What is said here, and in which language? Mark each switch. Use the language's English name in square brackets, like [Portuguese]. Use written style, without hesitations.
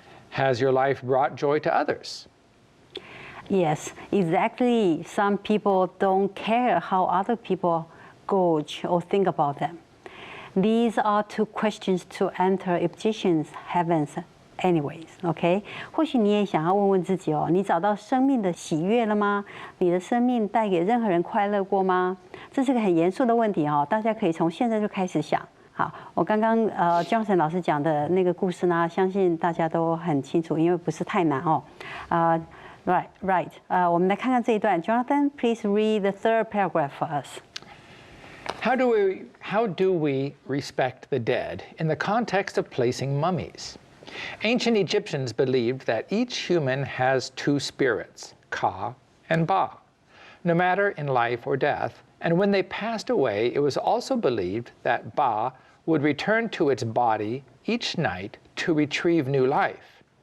[English] Has your life brought joy to others? Yes, exactly. Some people don't care how other people gauge or think about them.These are two questions to enter Egyptians' heavens, anyways. [Chinese] OK， 或许你也想要问问自己哦，你找到生命的喜悦了吗？你的生命带给任何人快乐过吗？这是个很严肃的问题哦，大家可以从现在就开始想。好，我刚刚Johnson 老师讲的那个故事呢，相信大家都很清楚，因为不是太难哦。 Right. 我们来看看这一段。 [English] Jonathan, please read the third paragraph for us.How do we respect the dead in the context of placing mummies? Ancient Egyptians believed that each human has two spirits, Ka and Ba, no matter in life or death, and when they passed away, it was also believed that Ba would return to its body each night to retrieve new life.